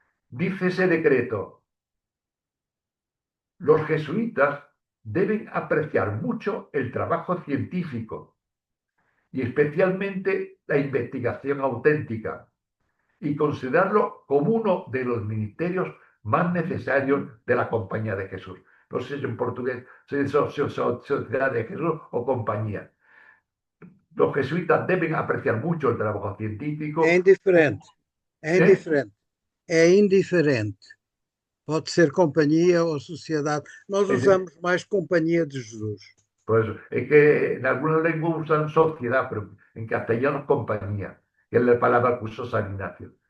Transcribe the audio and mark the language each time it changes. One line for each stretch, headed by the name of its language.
Spanish: Dice ese decreto: los jesuitas deben apreciar mucho el trabajo científico y especialmente la investigación auténtica y considerarlo como uno de los ministerios más necesarios de la Compañía de Jesús. No sé si en portugués es Sociedad de Jesús o Compañía. Los jesuitas deben apreciar mucho el trabajo científico.
Portuguese: É indiferente. É indiferente. É indiferente. Pode ser companhia ou sociedade. Nós usamos mais Companhia de Jesus.
Spanish: Pues es que en algunas lenguas usan sociedad, pero en castellano es compañía, que es la palabra que usó San Ignacio.